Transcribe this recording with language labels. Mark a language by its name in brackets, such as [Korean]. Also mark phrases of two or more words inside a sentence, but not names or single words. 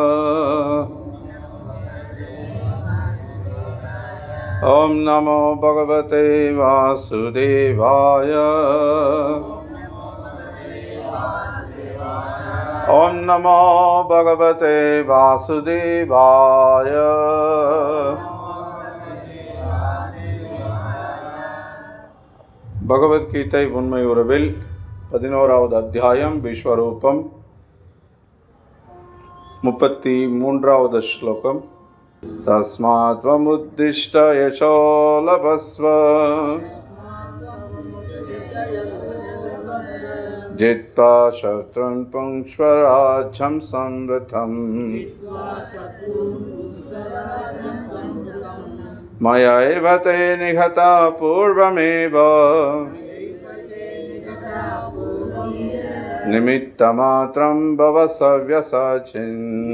[Sanskrit] ओम नमो भगवते वासुदेवाय। ओम नमो भगवते वासुदेवाय। [Tamil] பகவத்கீதை உண்மை உறவில் 11வது அத்தியாயம் விஸ்வரூபம் 33வது ஸ்லோகம். [Sanskrit] तस्मात् त्वमुत्तिष्ठ यशो लभस्व जित्वा शत्रून् भुङ्क्ष्व राज्यं समृद्धम् मया एव ते निहताः पूर्वमेव निमित्तमात्रं भव सव्यसाचिन्.